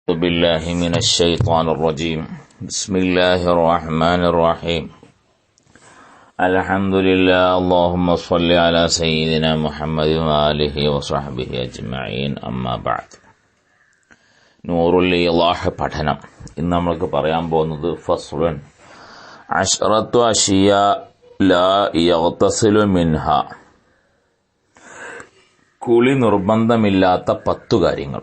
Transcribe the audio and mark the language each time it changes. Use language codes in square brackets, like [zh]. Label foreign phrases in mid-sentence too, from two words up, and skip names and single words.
[ar] أعوذ بالله من الشيطان الرجيم. بسم الله الرحمن الرحيم. الحمد لله. اللهم صل على سيدنا محمد وآله وصحبه أجمعين. أما بعد. [ml] നൂറുൽ ഇളാഹ് പഠനം. ഇന്ന് നമ്മൾക്ക് പറയാൻ പോകുന്നത് [ar] فصل عشرة أشياء لا يغتسل منها. [ml] കുളി നിർബന്ധമില്ലാത്ത 10 കാര്യങ്ങൾ.